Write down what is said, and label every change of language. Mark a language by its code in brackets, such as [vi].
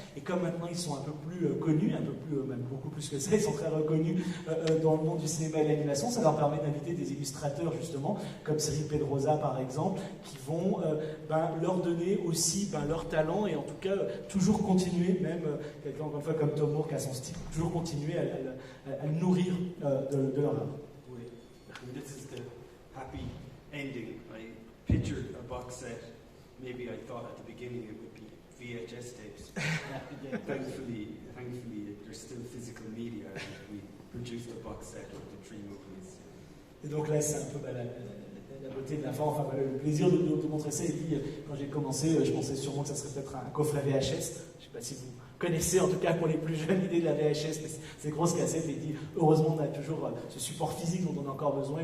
[fr] Et comme maintenant ils sont un peu plus connus, un peu plus, même beaucoup plus que ça, ils sont très reconnus dans le monde du cinéma et de l'animation, ça leur permet d'inviter des illustrateurs justement, comme Cyril Pedrosa par exemple, qui vont leur donner aussi leur talent, et en tout cas toujours continuer, même quelqu'un encore une fois comme Tom Moore qui a son style, toujours continuer à le nourrir de leur art. Oui. [en] And this is the happy ending. I pictured a box set. Maybe I thought at the beginning it would be VHS tapes. Thankfully, there's still physical media, and we produced a box set of the 3 movies. [fr] Et donc là, c'est un peu la beauté de la fin, enfin le plaisir de montrer ça. Et puis, quand j'ai commencé, je pensais sûrement que ça serait peut-être un coffret VHS. Je ne sais pas si vous connaissez, en tout cas pour les plus jeunes, l'idée de la VHS, mais ces grosses cassettes. Et dit, heureusement, on a toujours ce support physique dont on a encore besoin.